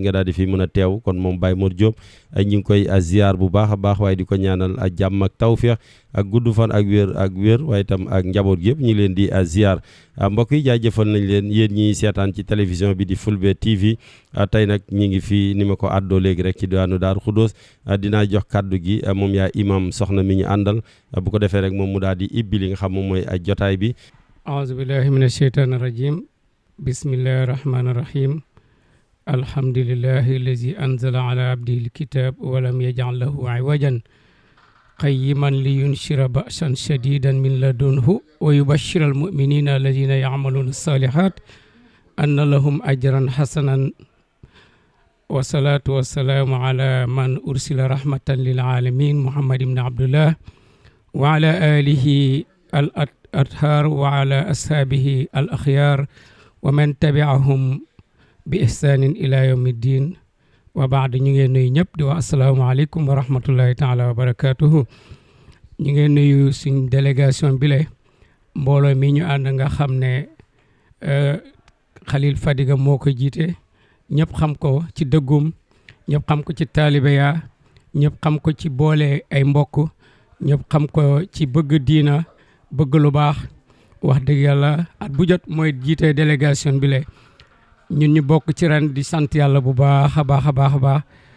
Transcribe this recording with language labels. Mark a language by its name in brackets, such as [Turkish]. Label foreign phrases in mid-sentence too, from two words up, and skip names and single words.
[Wolof] nga daal di fi mën a teew kon moom Baye Mor Diop ñu ngi koy ziar bu baax a baax waaye di ko ñaanal jàmm ak tawféex ak gudd fan ak wér waaye itam ak njaboot gi yëpp ñu ngi leen di ziar mbokk yi jaajëfal nañ leen yéen ñi seetaan ci télévision bi di Fulbe TV tey nag ñi ngi fi ni ma ko àddoo léegi rek ci diwaanu Daaru Khoudoss dinaa jox kàddu gi moom yaa imam Soxna mi ñu àndal bu ko defee rek moom mu daal di ibbi li nga xam moom mooy jotaay bi [Arabic] أعوذ بالله من الشيطان الرجيم بسم الله الرحمن الرحيم الحمد لله الذي أنزل على عبده الكتاب ولم يجعل له عوجا قيما لينذر بأسا شديدا من لدنه ويبشر المؤمنين الذين يعملون الصالحات أن لهم أجرا حسنا والصلاة والسلام على من أرسل رحمة للعالمين محمد بن عبد الله وعلى آله الأطهار وعلى أصحابه الأخيار ومن تبعهم بإحسان إلى يوم الدين وبعد [Wolof] ñu ngeen nuyu ñëpp di wax [Arabic] السلام عليكم ورحمة الله تعالى وبركاته [Wolof] ñu ngeen nuyu suñ délégation bi le mbooloo mi ñu ànd nga xam ne Khalil Fadiga moo ko jiite ñëpp xam ko ci dëggum ñëpp xam ko ci taalibe yaa ñëpp xam ko ci boole ay mbokk ñëpp xam ko ci bëgg diina bëgg lu baax wax dëgg yàlla at bu jot mooy jiite délégation bi le ñun ñu bokk ci ren di sant yàlla bu baax a baax a baax a baax